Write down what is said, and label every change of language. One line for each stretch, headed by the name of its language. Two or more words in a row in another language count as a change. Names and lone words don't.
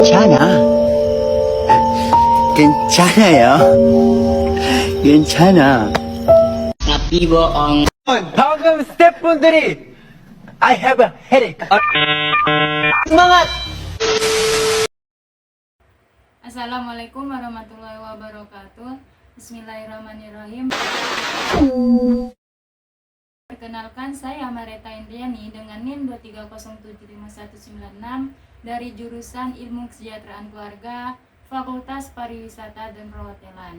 Korean: 괜찮아. 괜찮아요. 괜찮아.
Indonesian: Tapi bohong.
Korean: 방금 스태프분들이
English: I have a headache.
Indonesian: semangat.
Arabic: السلام عليكم ورحمة الله وبركاته.
Indonesian: Bismillahirrahmanirrahim. Perkenalkan, saya Mareta Indriani dengan NIM 230759196 dari jurusan Ilmu Kesejahteraan Keluarga, Fakultas Pariwisata dan Perhotelan.